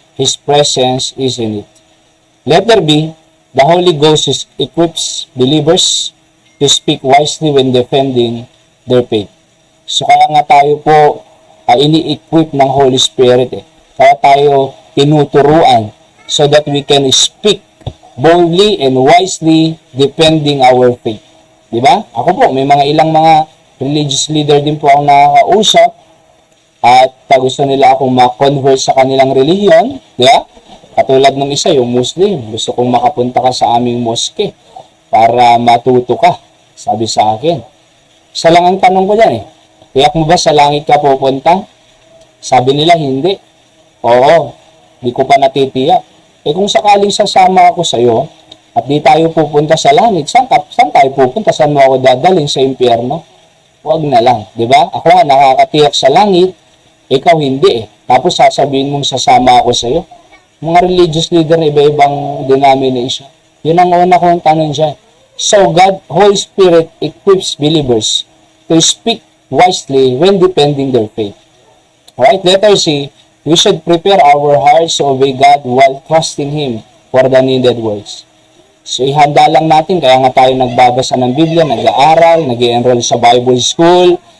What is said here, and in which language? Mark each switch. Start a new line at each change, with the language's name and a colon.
English: His presence is in it. Letter B, the Holy Ghost equips believers to speak wisely when defending their faith.
Filipino: So, kaya nga tayo po ini-equip ng Holy Spirit. Kaya tayo tinuturuan
English: so that we can speak boldly and wisely defending our faith.
Filipino: Diba? Ako po, may ilang mga religious leader din po akong nakakausap at gusto nila akong ma-convert sa kanilang relihiyon. Diba? Katulad ng isa, yung Muslim. Gusto kong makapunta ka sa aming mosque para matuto ka. Sabi sa akin. Isa lang ang tanong ko dyan tiyak mo ba sa langit ka pupunta? Sabi nila, hindi. Oo, di ko pa natitiyak. Kung sakaling sasama ako sa iyo at di tayo pupunta sa langit, saan tayo pupunta? Saan mo ako dadalhin? Sa impyerno? Huwag na lang, di ba? Ako nga nakakatiyak sa langit, ikaw hindi Tapos sasabihin mong sasama ako sa iyo. Mga religious leader na iba-ibang denomination. Yun ang una kong tanong dyan.
English: So God, Holy Spirit equips believers to speak wisely when defending their faith. Alright, letter C, we should prepare our hearts to obey God while trusting Him for the needed words.
Filipino: So, ihanda lang natin, kaya nga tayo nagbabasa ng Biblia, nag-aaral, nag-enroll sa Bible School.